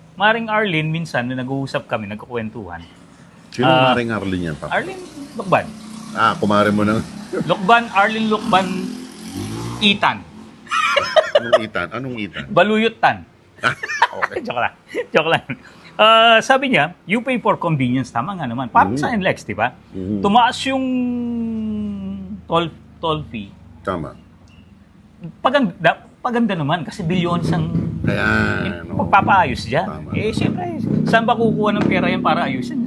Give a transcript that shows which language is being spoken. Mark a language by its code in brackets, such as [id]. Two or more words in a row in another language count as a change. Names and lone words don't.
[tl] Maring Arlene minsan na nag-uusap kami, nagkukwentuhan. Sino Maring Arlene yan, Papa? Arlene Lukban. Kumare mo ng... Arlene Lukban Itan. Anong itan? Baluyot Tan. Okay. Joke lang. Sabi niya, [en] you pay for convenience. [tl] Tama nga naman. Parang sa NLEX, di ba? Tumaas yung [en] toll fee. [tl] Tama. Paganda naman kasi bilyones ang Kaya, pagpapaayos dyan. Tama. Siyempre, saan ba kukuha ng pera yan para ayusin?